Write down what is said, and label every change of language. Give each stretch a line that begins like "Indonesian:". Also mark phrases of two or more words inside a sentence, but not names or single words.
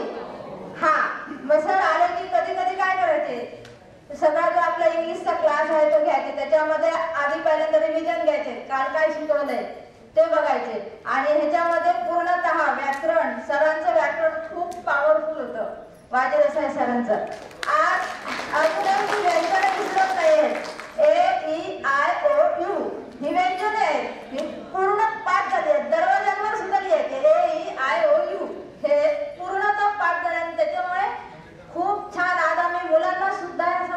Marathi: हा, मग सर आले की कधी कधी काय करायचे, सगळा जो आपला इंग्लिशचा क्लास आहे तो घ्यायचे. त्याच्यामध्ये आधी पहिल्यांदा रिव्हिजन घ्यायचे, काल काय शिकवलंय ते बघायचे. आणि ह्याच्यामध्ये पूर्णतः व्याकरण, सरांचं व्याकरण खूप पॉवरफुल होतं, वाजे देसाई सरांचं. आज अजूनही व्यंजन विसरत नाहीये. A-E-I-O-U ही व्यंजने आहेत, ही पूर्ण पाठ झाली आहेत. दरवाजांवर सुद्धा लिहायचे A-E-I-O-U, हे पूर्णतः पाठ झाले. आणि त्याच्यामुळे खूप छान आज आम्ही मुलांना सुद्धा